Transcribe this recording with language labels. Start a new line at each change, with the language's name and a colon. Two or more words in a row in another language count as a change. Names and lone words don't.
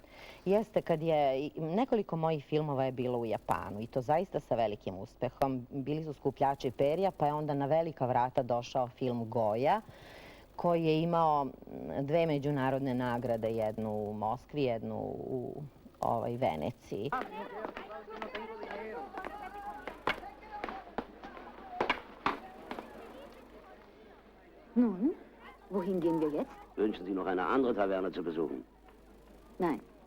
Serbian: Jeste, nekoliko mojih filmova je bilo u Japanu i to zaista sa velikim uspehom. Bili su Skupljači perja, pa je onda na velika vrata došao film Goja, koji je imao 2 međunarodne nagrade, jednu u Moskvi, jednu u Veneciji.
German: Nun, wohin gehen wir jetzt? Wünschen Sie noch eine andere Taverne zu besuchen? Nein.